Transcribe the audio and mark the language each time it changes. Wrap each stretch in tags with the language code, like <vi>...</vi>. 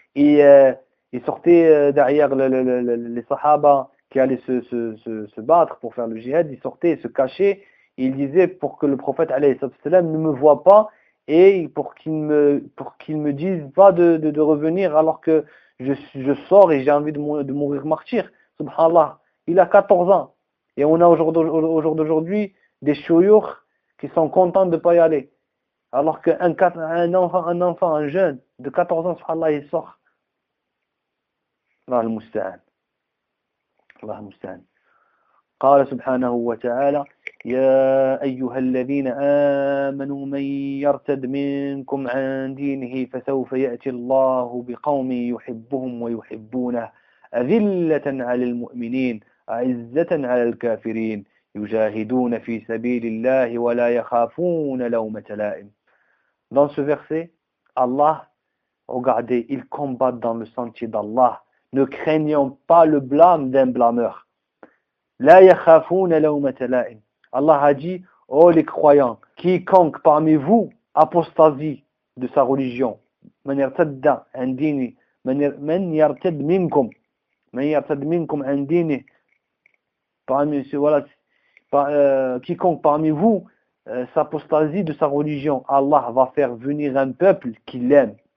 <fr>Et il sortait derrière les sahaba qui allaient se battre pour faire le jihad, il sortait, il se cachait, il disait pour que le prophète alayhi sallam ne me voit pas et pour qu'il me dise pas de revenir alors que je sors et j'ai envie de mourir martyr. Subhanallah, il a 14 ans. Et on a au jour d'aujourd'hui des chouyoukhs qui sont contents de ne pas y aller. Alors qu'un enfant, un jeune de 14 ans, subhanallah, il sort. Allah musta'an. Allah musta'an.</fr> <ar>قال سبحانه وتعالى يا أيها الذين آمنوا من يرتد منكم عن دينه فسوف يأتي الله بقوم يحبهم ويحبونه أذلة على المؤمنين أعزة على الكافرين يجاهدون في سبيل الله ولا يخافون لومة لائم.</ar> <fr>Dans ce verset, Allah, regardez, ils combattent dans le sentier d'Allah, ne craignant pas le blâme d'un blâmeur.</fr> <ar>La yakhafuna lawmata la'im.</ar> <fr>Allah a dit, ô les croyants, quiconque parmi vous apostasie de sa religion,</fr> <ar>man yartadda an dini,</ar> <fr>man yartad minkum an dini, quiconque parmi vous s'apostasie de sa religion, Allah va faire venir un peuple qui l'aime.</fr>